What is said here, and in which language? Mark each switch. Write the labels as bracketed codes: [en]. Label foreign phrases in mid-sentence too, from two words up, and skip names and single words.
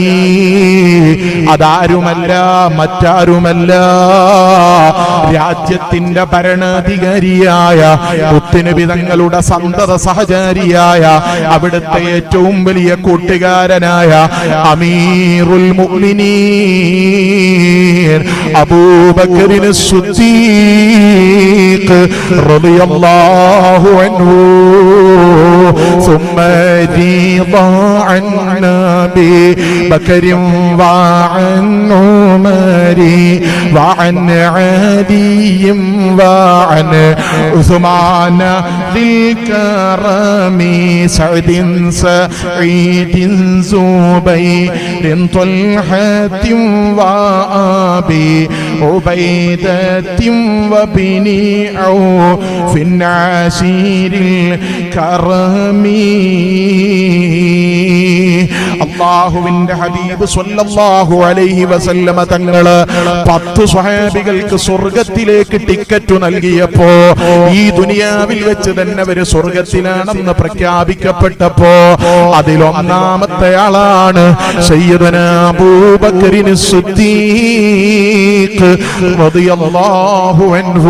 [ml] അതാരുമല്ല, മറ്റാരുമല്ല, രാജ്യത്തിന്റെ ഭരണാധികാരിയായ മുത്തുനബി തങ്ങളുടെ സന്തത സഹചാരിയായ അവിടുത്തെ ഏറ്റവും വലിയ കൂട്ടുകാരനായ [ar] أمير المؤمنين [ml] അബൂബക്കർ സിദ്ദീഖ് [ar] رضي الله عنه ثم رضى عن أبي بكر وعن عمر وعن علي وعن عثمان ذي الكرم سعد سعيد زبير طلحة وأبي عبيدة وابن عوف عشير الكرم. [ml] അല്ലാഹുവിന്റെ ഹബീബ് [ar] صلى الله عليه وسلم [ml] തങ്ങള് 10 സ്വഹാബികൾക്ക് സ്വർഗ്ഗത്തിലേക്ക് ടിക്കറ്റ് നൽകിയപ്പോ ഈ ദുനിയാവിൽ വെച്ച് തന്നെ അവര് സ്വർഗ്ഗത്തിലാണെന്ന് പ്രഖ്യാപിക്കപ്പെട്ടപ്പോ അതിലൊന്നാമത്തെ ആളാണ് സയ്യിദുനാ അബൂബക്കറിൻ സിദ്ദീഖ് [ar] رضي الله عنه.